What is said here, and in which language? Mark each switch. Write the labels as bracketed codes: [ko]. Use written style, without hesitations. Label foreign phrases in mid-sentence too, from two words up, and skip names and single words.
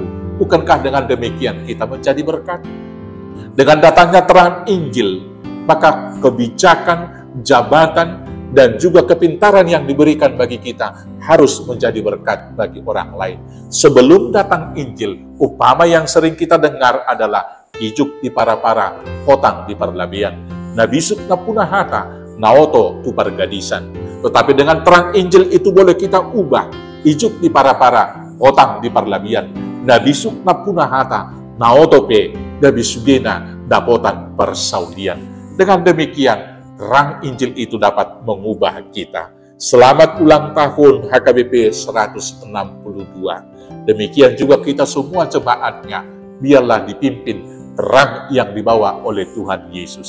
[id] Bukankah dengan demikian kita menjadi berkat? Dengan datangnya terang Injil, maka kebijakan, jabatan, dan juga kepintaran yang diberikan bagi kita harus menjadi berkat bagi orang lain. Sebelum datang Injil, upama yang sering kita dengar adalah [bbc] ijuk di para-para, hotang di parlabian, nabisuk na punahata, naoto tu pargadisan. [id] Tetapi dengan terang Injil itu boleh kita ubah, [bbc] ijuk di para-para, hotang di parlabian, nabisuk na punahata, naoto pe, nabisugena, dapotan persaudian. [id] Dengan demikian, terang Injil itu dapat mengubah kita. Selamat ulang tahun HKBP 162. Demikian juga kita semua jemaatnya, biarlah dipimpin terang yang dibawa oleh Tuhan Yesus.